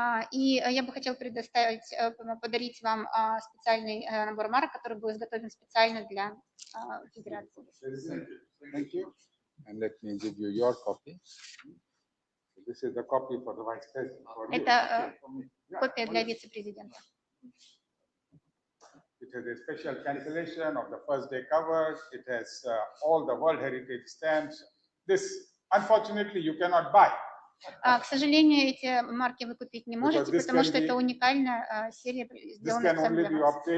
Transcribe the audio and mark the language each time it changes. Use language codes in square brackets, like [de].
[ru] И я бы хотела подарить вам специальный набор марок, который был изготовлен специально для Федерации. [en] Thank you. And let me give you your copy. This is the copy for the Vice President. [ru] Это копия для вице-президента. [en] It has a special cancellation of the first day covers. It has all the World Heritage stamps. This, unfortunately, you cannot buy. [ru] К сожалению, эти марки вы купить не можете, потому что это уникальная серия, сделанная специально для вас.